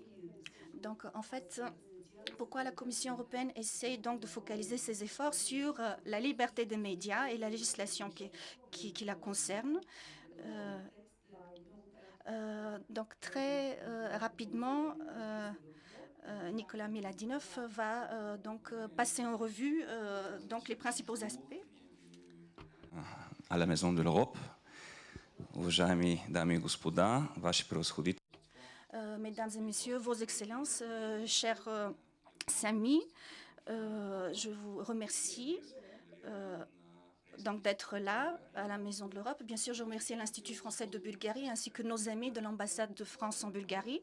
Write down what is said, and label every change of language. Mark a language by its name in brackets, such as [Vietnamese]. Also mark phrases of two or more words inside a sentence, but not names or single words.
[French] Donc, en fait, pourquoi la Commission européenne essaie donc de focaliser ses efforts sur la liberté des médias et la législation qui la concerne. Donc très rapidement, Nicolas Miladinov va passer en revue les principaux aspects. À la Maison de l'Europe, [Bulgarian] уважаеми дами и господа, ваши превъзходители. [French] Mesdames et messieurs, vos excellences, chers amis, je vous remercie d'être là, à la Maison de l'Europe. Bien sûr, je remercie l'Institut français de Bulgarie ainsi que nos amis de l'ambassade de France en Bulgarie.